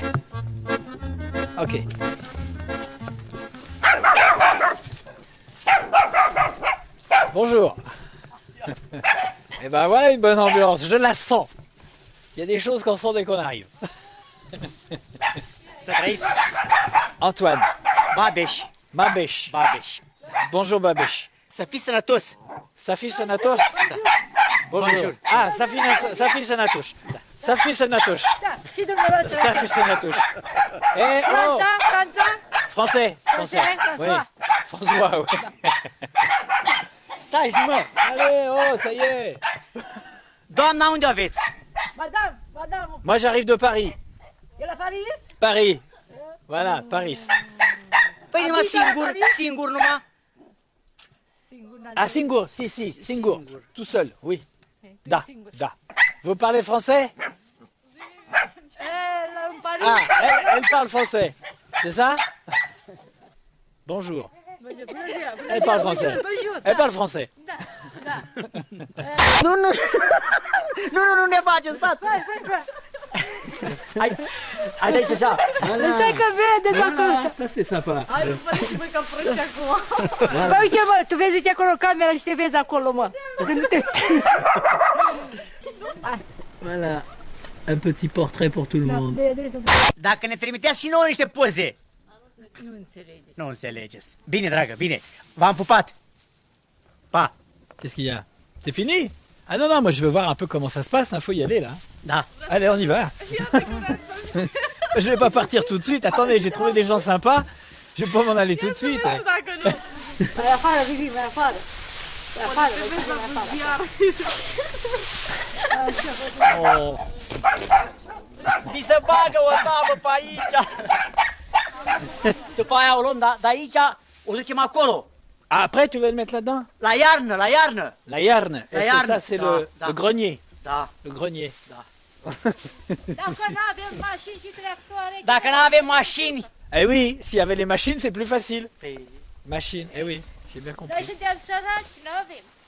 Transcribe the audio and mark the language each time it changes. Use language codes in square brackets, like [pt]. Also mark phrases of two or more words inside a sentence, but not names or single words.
[fr] Ok. Bonjour. Et ben voilà une bonne ambiance, je la sens. Il y a des choses qu'on sent dès qu'on arrive. Antoine. Babeș. Babeș. Babeș. Bonjour Babeș. [ro] Să fii sănătos. Safi Sanatos. Bonjour. Ah, Safi Sanatos. Safi Sanatos. Și dumneavoastră. Safi Sanatos. Eh, oh. Franța? [fr] Français. Français, Oui. François, oui. [ro] Stai, mă. [fr] Allez, oh, ça y est. [ro] Doamna, unde o aveți? [fr] Madame. Moi, j'arrive de Paris. [ro] E la Paris? [fr] Paris. Voilà, Paris. [ro] Păi numai singur numai. Ah, singur, si, singur. [fr] Tout seul, oui. [ro] Da, da. [fr] Vous parlez français? [ro] În Paris. [fr] Ah, elle parle français. C'est ça? Bonjour. Elle parle français. Elle parle français. [ro] Nu ne facem, stați. Hai de aici așa. Stai că vede dacă... [fr] Ça, c'est sympa. [ro] Hai, nu pare și voi ca proști acum. Bă, uite, mă, tu vezi, uite acolo camera și te vezi acolo, mă. Când nu te... [fr] Voilà. Un petit portrait pour tout le monde. [ro] Dacă ne trimiteați și nouă niște poze. Nu înțelegeți. Bine, dragă, bine. V-am pupat. Pa. [fr] Qu'est-ce qu'il y a? C'est fini? Ah non, non, moi je veux voir un peu comment ça se passe, il faut y aller là. Da. Allez, on y va. Je vais pas partir tout de suite, attendez, j'ai trouvé des gens sympas, je vais pas m'en aller tout de suite. [ro] Mai afară, Vivi, mai afară. Mai afară, mai afară. Oh. Mi se bagă o tabă pe aici. După aia o luăm de aici, o ducem acolo. [fr] Après, tu veux le mettre là-dedans? [ro] La iarnă, la iarnă. La Yarne. La [fr] Et [ro] Yarne, [fr] ça, c'est [ro] da, [fr] le, [ro] da. [fr] le grenier. [ro] Da. [fr] Le grenier. [ro] Da. Dacă nu avem mașini și tractoare... Dacă nu avem mașini. [fr] Eh oui, s'il y avait les machines, c'est plus facile. [ro] Păi, [fr] Machines, eh oui, j'ai bien [ro] Noi [fr] compris. [ro] suntem săraci, nu avem.